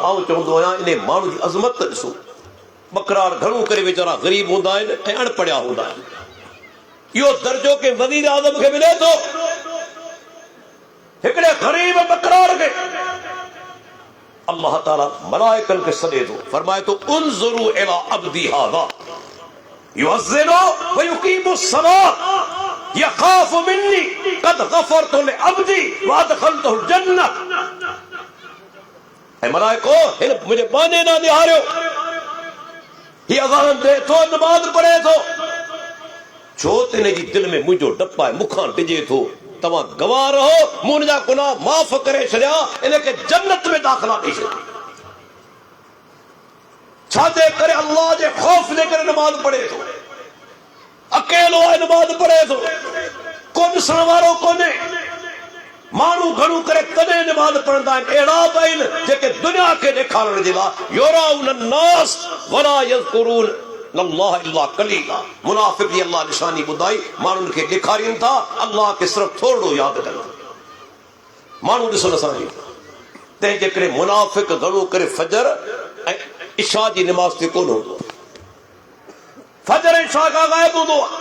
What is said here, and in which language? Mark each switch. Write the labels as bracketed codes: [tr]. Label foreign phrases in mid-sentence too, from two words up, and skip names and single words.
[sd] आउं चवंदो आहियां, इन माण्हू जी अज़मत ॾिसो। बकरार घणो करे वीचारा ग़रीब हूंदा आहिनि ऐं अणपढ़िया हूंदा आहिनि। इहो दर्जो के वज़ीर आज़म खे मिले थो, हिकिड़े ग़रीब बकरार खे अल्लाह ताला मलाइकनि खे सॾे थो, फरमाए थो, [ar] انظروا إلى عبدي هذا يؤذن ويقيم الصلاة يخاف مني قد غفرت لعبدي وأدخلته الجنة. [sd] ऐं मलाइको, हिन मुंहिंजे बाने ना निहारियो, ही अज़ान दे थो, नमाज़ पढ़े थो, छो त हिन जी दिलि में मुंहिंजो डपु आहे, मूंखां डिॼे थो। तव्हां गवाह रहो, मूं हुनजा गुनाह माफ़ करे छॾिया, इनखे जन्नत में दाख़िला ॾेई छॾिया। छाजे करे? अल्लाह जे ख़ौफ़ जे करे नमाज़ पढ़े थो, अकेलो आहे, नमाज़ पढ़े थो, को ॾिसण वारो कोन्हे। माण्हू घणो करे तॾहिं नमाज़ पढ़ंदा आहिनि, अहिड़ा बि आहिनि जेके दुनिया खे ॾेखारण जे लाइ [ar] يراءون الناس ولا يذكرون الله إلا قليلا. [sd] मुनाफ़िक़ जी अल्लाह निशानी ॿुधाई, माण्हुनि खे ॾेखारीनि था, अल्लाह खे सिर्फ़ु थोरो यादि कनि था। माण्हू ॾिसो असांखे, तंहिंजे करे मुनाफ़िक़ घणो करे फजर ऐं इशा जी नमाज़ ते कोन हूंदो, फजर ऐं इशा खां ग़ाइब हूंदो आहे।